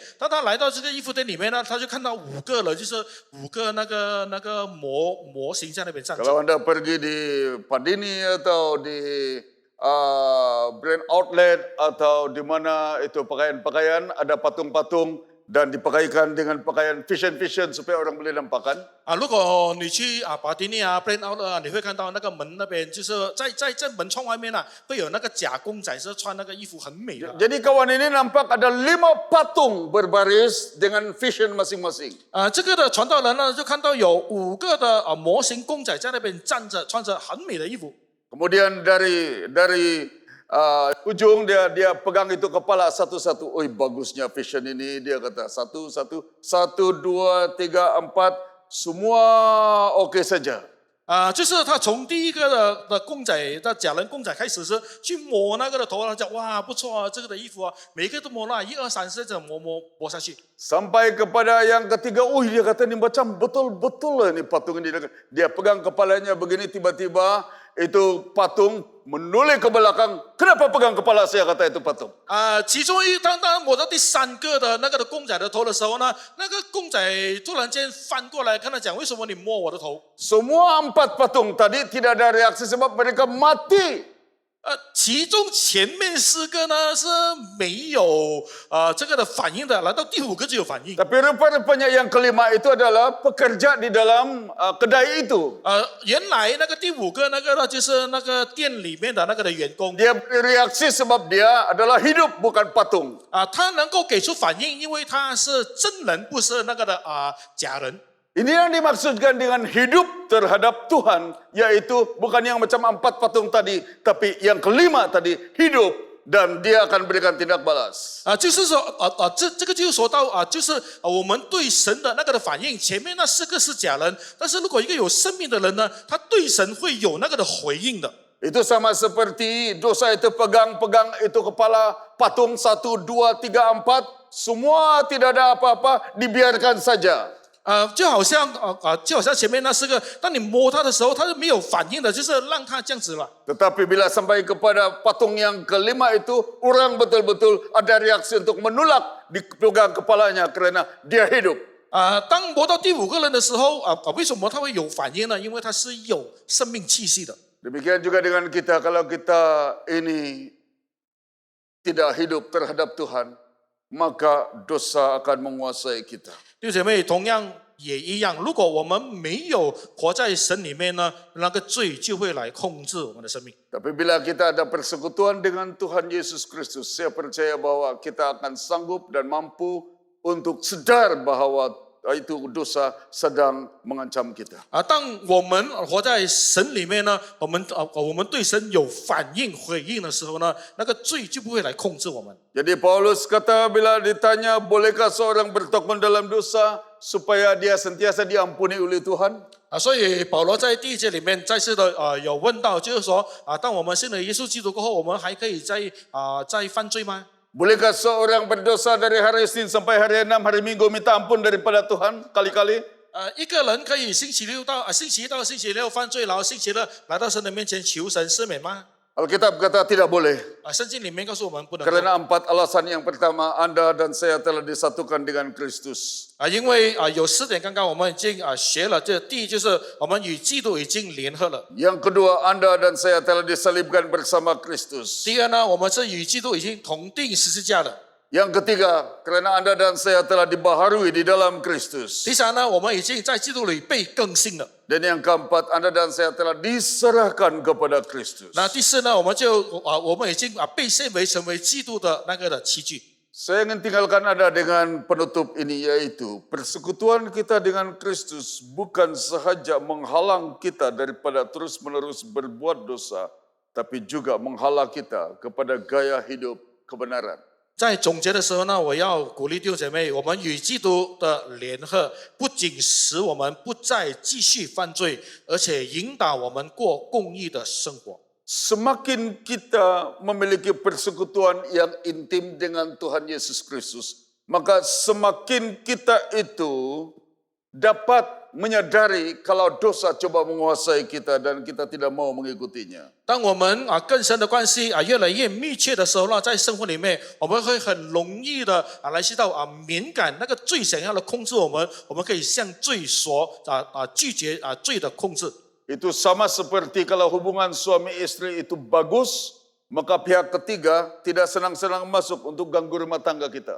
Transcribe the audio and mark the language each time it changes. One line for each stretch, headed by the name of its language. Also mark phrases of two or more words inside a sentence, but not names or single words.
Chinese: 当他来到这个衣服店里面呢，他就看到5个人，就是5个那个模型在那边站着。
Malay: Kalau Anda pergi di Padini atau di
English: brand outlet
Malay: atau di mana itu pakaian-pakaian, ada patung-patung dan dipakaikan dengan pakaian fashion supaya orang boleh nampakkan.
Chinese: 如果你去巴迪尼
English: brand outlet
Chinese: 你会看到那个门那边，就是在门窗外面会有那个假公仔，是穿那个衣服很美的。
Malay: Jadi kawan ini nampak ada 5 patung berbaris dengan fashion masing-masing.
Chinese: 这个的传道人呢，就看到有5个的模型公仔在那边站着，穿着很美的衣服。
Malay: Kemudian dari ujung dia pegang itu kepala satu-satu. Oi, bagusnya fashion ini, dia kata 1, 2, 3, 4, semua oke saja.
Chinese: 就是他从第一个的公仔的假人公仔开始是去摸那个的头，他讲哇不错啊，这个的衣服每一个都摸了1、2、3、4这样摸下去。
Malay: Sampai kepada yang ketiga, dia kata ini macam betul-betul ini patung ini. Dia pegang kepalanya begini, tiba-tiba itu patung menoleh ke belakang. Kenapa pegang kepala saya, kata itu patung.
Chinese: 其中当摸到第3个的那个的公仔的头的时候呢，那个公仔突然间翻过来跟他讲，为什么你摸我的头？
Malay: Semua 4 patung tadi tidak ada reaksi sebab mereka mati
Chinese: 其中前面4个呢是没有这个的反应的，来到第5个就有反应。
Malay: Tapi rupa-rupanya yang kelima itu adalah pekerja di dalam kedai itu.
Chinese: 原来那个第5个那个呢，就是那个店里面的那个的员工
Malay: Dia bereaksi sebab dia adalah hidup bukan patung.
Chinese: 他能够给出反应，因为他是真人，不是那个的假人。
Malay: Ini yang dimaksudkan dengan hidup terhadap Tuhan, yaitu bukan yang macam 4 patung tadi, tapi yang kelima tadi, hidup dan dia akan berikan tindak balas.
Chinese: 就是说这个就说到就是我们对神的那个的反应，前面那4个是假人，但是如果一个有生命的人呢，他对神会有那个的回应的。
Malay: Itu sama seperti dosa itu pegang-pegang itu kepala patung 1, 2, 3, 4, semua tidak ada apa-apa, dibiarkan saja.
Chinese: 就好像前面那4个，当你摸他的时候，他是没有反应的，就是让他这样子了。
Malay: Tetapi bila sampai kepada patung yang kelima itu, orang betul-betul ada reaksi untuk menolak dipegang kepalanya karena dia hidup.
Chinese: 当摸到第5个人的时候，为什么他会有反应呢？因为他是有生命气息的。
Malay: Demikian juga dengan kita, kalau kita ini tidak hidup terhadap Tuhan, maka dosa akan menguasai kita.
Chinese: 弟兄姐妹，同样也一样，如果我们没有活在神里面呢，那个罪就会来控制我们的生命。
Malay: Tapi bila kita ada persekutuan dengan Tuhan Yesus Kristus, saya percaya bahwa kita akan sanggup dan mampu untuk sadar bahwa itu dosa sedang mengancam kita.
Chinese: 当我们活在神里面呢，我们对神有反应回应的时候呢，那个罪就不会来控制我们。
Malay: Jadi Paulus kata bila ditanya bolehkah seorang bertekun dalam dosa supaya dia sentiasa diampuni oleh Tuhan?
Chinese: 所以保罗在第1节里面再次的有问到，就是说当我们信了耶稣基督过后，我们还可以再犯罪吗？
Malay: Bolehkah seorang berdosa dari hari Senin sampai hari 6 hari Minggu minta ampun daripada Tuhan kali-kali?
Chinese: 一个人可以星期一到星期六犯罪，然后星期日来到神的面前求神赦免吗？
Malay: Alkitab kata tidak boleh.
Chinese: 圣经里面告诉我们不能够。
Malay: Karena 4 alasan. Yang pertama, Anda dan saya telah disatukan dengan Kristus.
Chinese: 因为有4点，刚刚我们已经学了。这第一就是我们与基督已经联合了。
Malay: Yang kedua, Anda dan saya telah disalibkan bersama Kristus.
Chinese: 第二呢，我们是与基督已经同定十字架了。
Malay: Yang ketiga, karena Anda dan saya telah dibaharui di dalam Kristus.
Chinese: 第三呢，我们已经在基督里被更新了。
Malay: Dan yang keempat, Anda dan saya telah diserahkan kepada Kristus.
Chinese: 那第四呢，我们已经被献为成为基督的那个的器具。
Malay: Saya ingin tinggalkan Anda dengan penutup ini, yaitu persekutuan kita dengan Kristus bukan sahaja menghalang kita daripada terus-menerus berbuat dosa, tapi juga menghalang kita kepada gaya hidup kebenaran.
Chinese: 在总结的时候呢，我要鼓励弟兄姐妹，我们与基督的联合，不仅使我们不再继续犯罪，而且引导我们过公义的生活。
Malay: Semakin kita memiliki persekutuan yang intim dengan Tuhan Yesus Kristus, maka semakin kita itu dapat menyadari kalau dosa coba menguasai kita dan kita tidak mau mengikutinya.
Chinese: 当我们更深的关系越来越密切的时候呢，在生活里面，我们会很容易的来知道敏感那个罪想要的控制我们，我们可以向罪所拒绝罪的控制。
Malay: Itu sama seperti kalau hubungan suami istri itu bagus, maka pihak ketiga tidak senang-senang masuk untuk ganggu rumah tangga kita.